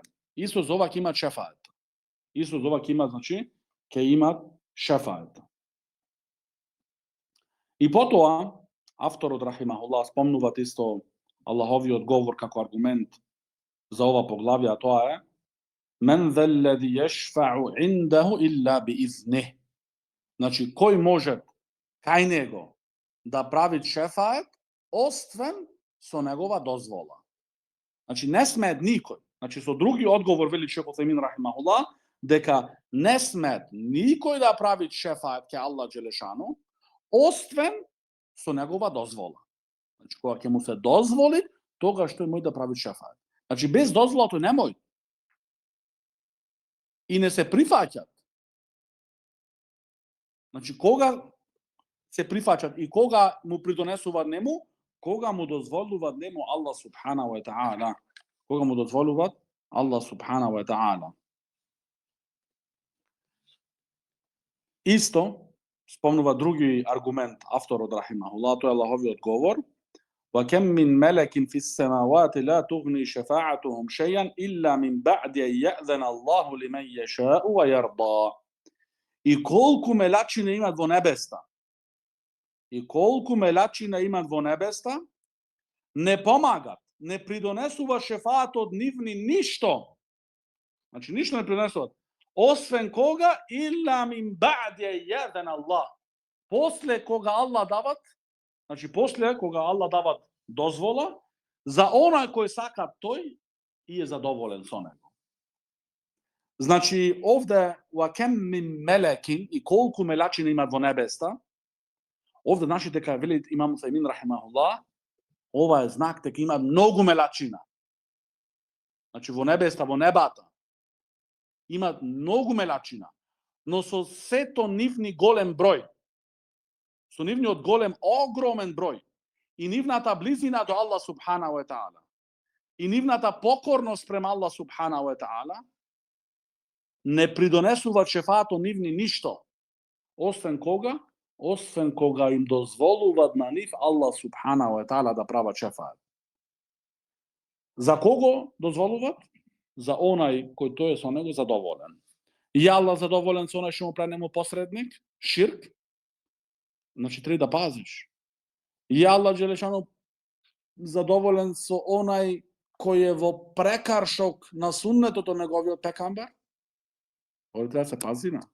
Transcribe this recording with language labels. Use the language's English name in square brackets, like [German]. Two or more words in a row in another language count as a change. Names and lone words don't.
[Macedonian] Исто за ова ќе имат шефаат. Исто за ова ќе имат, значи, ќе имат шефаат. И потоа, авторот рахимахуллах спомнуваат исто Аллаховиот говор како аргумент за ова поглавје, а тоа е [Arabic] من ذا الذي يشفع عنده إلا بإذنه. [Macedonian] Значи, кој може кај него да прави шефаат, освен со негова дозвола. Значи, не смеет никој. Значи, со други одговор, вели Шейх Утајмин рахимахуллах, дека не смеет никој да прави шефаат ке Аллах Џелешану, освен со негова дозвола. Значи, кога ќе му се дозволи, тогаш тој може да прави шефаат. Значи, без дозвола тој не може. И не се прифаќат. Значи, кога се прифаќат и кога му придонесуваат нему, кога му дозволуваат нему Аллах [Arabic] سبحانه وتعالى. [Macedonian] Кога му дозволуваат Аллах [Arabic] سبحانه وتعالى. [Macedonian] Исто, спомнува други аргумент авторот рахимахуллах, тој е Аллаховиот говор. [Arabic] وَكَمْ مِنْ مَلَكٍ فِي السَّمَاوَاتِ لَا تُغْنِي شَفَاعَتُهُمْ شَيْئًا إِلَّا مِنْ بَعْدِ أَنْ يَأْذَنَ اللَّهُ لِمَنْ يَشَاءُ وَيَرْضَى. [Macedonian] И колку мелачина имат во небеста, не помагат, не придонесува шефаатот нивни ништо. Значи, ништо не придонесуваат. Освен кога? [Arabic] إلا من بعد أن يأذن الله. [Macedonian] После кога Аллах дават, значи после кога Аллах дават дозвола, за онај кој сака тој и е задоволен со него. Значи, овде, [Arabic] وَكَمْ مِنْ مَلَكٍ, [Macedonian] и колку мелачина имат во небеста, овде наши дека вели имам Утајмин рахимахуллах, ова е знак дека има многу мелачина. Значи, во небеста, во небата, имат многу мелачина, но со сето нивни голем број, со нивниот голем, огромен број, и нивната близина до Аллах [Arabic] سبحانه وتعالى, [Macedonian] и нивната покорност према Аллах [Arabic] سبحانه وتعالى, [Macedonian] не придонесува шефаатот нивни ништо, освен кога? Освен кога им дозволуваат на нив Аллах [Arabic] سبحانه وتعالى [Macedonian] да прават шефаат. За кого дозволуваат? За онај кој тој е со него задоволен. И Аллах задоволен со онај што му прави нему посредник, ширк, значи треба да пазиш. И Аллах Џелешану задоволен со онај кој е во прекаршок на суннетот од неговиот пекамбар, овој треба да се пази на.